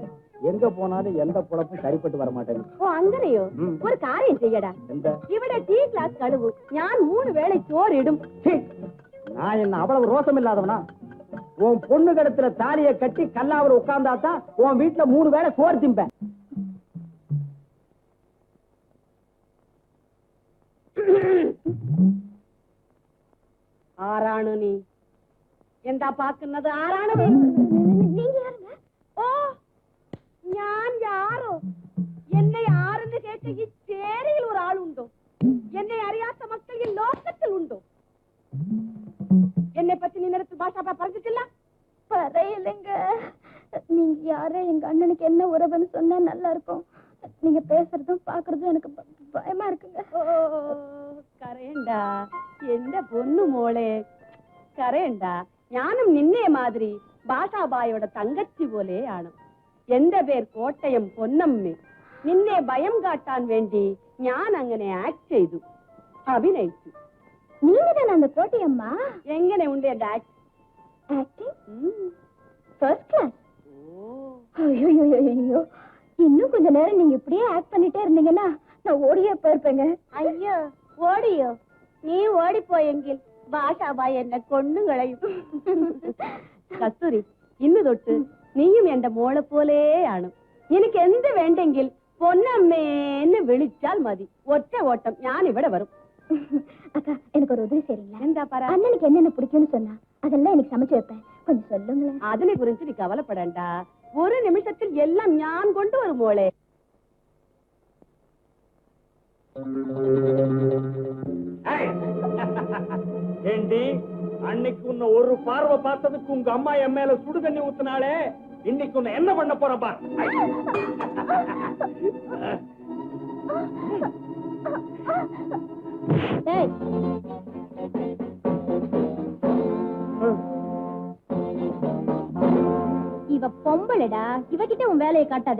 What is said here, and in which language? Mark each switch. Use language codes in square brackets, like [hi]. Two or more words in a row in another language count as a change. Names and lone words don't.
[ta] எங்க போனாலும் எந்த பொழப்பும் சரிப்பட்டு வர மாட்டேன். [ml] ഓ, അങ്ങനെയോ? ഒരു കാര്യം ചെയ്യടാ. ഇവിടെ ടീ ഗ്ലാസ് കഴുക്, ഞാൻ 3 വേള ചോറ് ഇടും. [ta] நான் என்ன அவ்வளவு ரோசம் இல்லாதவனா? உன் பொண்ணு கடத்துல தாலியை கட்டி கல்லாவில் உட்கார்ந்தாதான் உன் வீட்டுல 3 வேளை சோறு திம்பேன். [ml] ആരാണ് നീ? എന്താ പാക്കുന്നത്? ആരാണ് നീ? ഓ, ഞാൻ യാരോ? എന്നെ ആരെന്ന് കേട്ട ഈ ചേരിയിൽ ഒരാളുണ്ടോ? എന്നെ അറിയാത്ത മക്കൾ ഈ ലോകത്തിൽ ഉണ്ടോ? എന്നെ പറ്റി നീ നേരത്തെ ഭാഷ പറഞ്ഞിട്ടില്ല? [ta] பறையில்லைங்க. நீங்க யாரே, எங்க அண்ணனுக்கு என்ன உறவுன்னு சொன்னா நல்லா இருக்கும். நீங்க பேசுறதும் பாக்குறதும் எனக்கு பயமா இருக்குங்க. [ml] കരയണ്ടാ എന്റെ പൊന്നു മോളെ കരയണ്ടാ. ഞാനും നിന്നെ മാതിരി ഭാഷാബായുടെ തങ്കച്ചി പോലെയാണ്. എന്റെ പേർ കോട്ടയം പൊന്നമ്മ. നിന്നെ ഭയം കാട്ടാൻ വേണ്ടി ഞാൻ അങ്ങനെ ആക്ട് ചെയ്തു, അഭിനയിച്ചു. [ta] நீங்க தானே அந்த கோட்டையம்மா? [ml] എങ്ങനെ ഉണ്ട് എന്റെ ആക്ട്? [en] first class. [ta] ஐயோ, இன்னும் கொஞ்ச நேரம் நீங்க இப்படியே ஆக்ட் பண்ணிட்டே இருந்தீங்கன்னா நான் ஓடியே போயிருப்பேங்க. [ml] അയ്യോ ഓടിയോ? നീ ഓടിപ്പോയെങ്കിൽ ഭാഷാബായി എന്നെ കൊന്നുകളയും. കസ്തൂരി, ഇന്ന് തൊട്ട് നീയും എന്റെ മോളെ പോലെയാണ്. എനിക്ക് എന്ത് വേണ്ടെങ്കിൽ പൊന്നമ്മേന്ന് വിളിച്ചാൽ മതി. ഒറ്റ ഓട്ടം ഞാൻ ഇവിടെ വരും. [ta] அக்கா, எனக்கு ஒரு உதவி செய்றீங்களா? [ml] എന്താ പറ? [ta] அண்ணனுக்கு என்னென்ன பிடிக்கும்னு சொன்னா அதெல்லாம் எனக்கு சமைச்சு வைப்பேன். கொஞ்சம் சொல்லுங்களேன். [ml] അതിനെ കുറിച്ച് നീ കവലപ്പെടണ്ട. ഒരു നിമിഷത്തിൽ എല്ലാം ഞാൻ കൊണ്ടുവരും മോളെ. [ta] ஏண்டி, அன்னைக்கு உன்னை ஒரு பார்வை பார்த்ததுக்கு உங்க அம்மா என் மேல சுடு தண்ணி ஊத்துனாலே, இன்னைக்கு உன்னை என்ன பண்ண போறப்பா? ஏய், இவ பொம்பளடா, இவகிட்ட உன் வேலையை காட்டாத.